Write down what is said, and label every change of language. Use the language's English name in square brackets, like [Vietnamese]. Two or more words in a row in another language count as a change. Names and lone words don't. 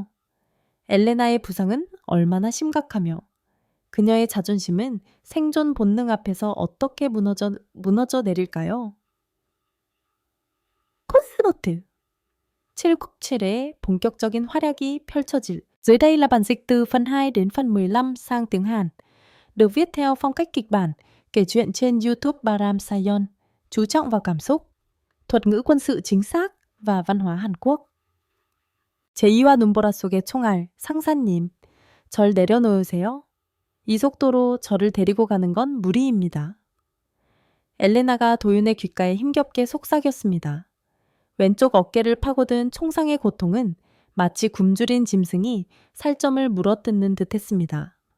[Korean] 엘레나의 부상은 얼마나 심각하며 그녀의 자존심은 생존 본능 앞에서 어떻게 무너져 내릴까요? 데스노트 797의 본격적인 활약이 펼쳐질. [Vietnamese] Dưới đây là bản dịch từ phần 2 đến phần 15 sang tiếng Hàn, được viết theo phong cách kịch bản, kể chuyện trên YouTube Baram Sayon, chú trọng vào cảm xúc, thuật ngữ quân sự chính xác và văn hóa Hàn Quốc. [Korean] 제2와 눈보라 속의 총알, 상사님, 절 내려놓으세요. 이 속도로 저를 데리고 가는 건 무리입니다. 엘레나가 도윤의 귓가에 힘겹게 속삭였습니다. 왼쪽 어깨를 파고든 총상의 고통은 마치 굶주린 짐승이 살점을 물어뜯는 듯 했습니다.